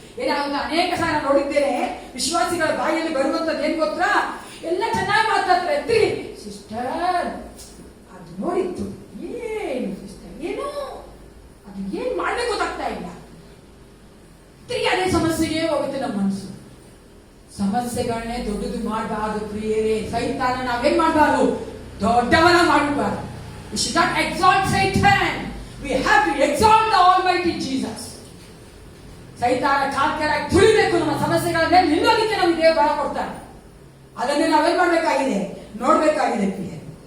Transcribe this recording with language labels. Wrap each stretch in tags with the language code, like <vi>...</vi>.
<kn>ಏನಾಗುತ್ತೆ, ಅನೇಕ ಸಾರ ನೋಡಿದ್ದೇನೆ, ವಿಶ್ವಾಸಿಗಳ ಬಾಯಲ್ಲಿ ಬರುವಂತದ್ದು ಏನ್ ಗೊತ್ತಾ, ಎಲ್ಲ ಚೆನ್ನಾಗಿ ಮಾತಾಡ್ತಾರೆ, ಸಿಸ್ಟರ್ ಅದು ನೋಡಿತ್ತು, ಏನು ಸಿಸ್ಟರ್ ಏನು ಅದು ಏನ್ ಮಾಡ್ಬೇಕು ಗೊತ್ತಾಗ್ತಾ ಇಲ್ಲ, ತಿರುಗಿ ಅದೇ ಸಮಸ್ಯೆಗೆ ಹೋಗುತ್ತೆ ನಮ್ಮ ಮನಸ್ಸು. ಸಮಸ್ಯೆಗಳನ್ನೇ ದೊಡ್ಡದು ಮಾಡಬಾರದು ಪ್ರಿಯರೇ. ಸೈತಾನ ನಾವೇನ್ ಮಾಡಬಾರದು, ದೊಡ್ಡವನ ಮಾಡಬಾರದು.</kn> <en>We should not exalt Satan. We have to exalt the Almighty Jesus.</en> <kn>ಸೈತಾನ ಕಾಲ್ಕೆಳಗೆ ತುಳಿಬೇಕು, ನಮ್ಮ ಸಮಸ್ಯೆಗಳ ಮೇಲೆ ನಿಲ್ಲೋದಕ್ಕೆ ನಮಗೆ ದೇವರು ಬಲ ಕೊಡ್ತಾರೆ. ಅದನ್ನೇ ನಾವೇನ್ ಮಾಡ್ಬೇಕಾಗಿದೆ, ನೋಡ್ಬೇಕಾಗಿದೆ ಪ್ರಿಯರೇ.</kn>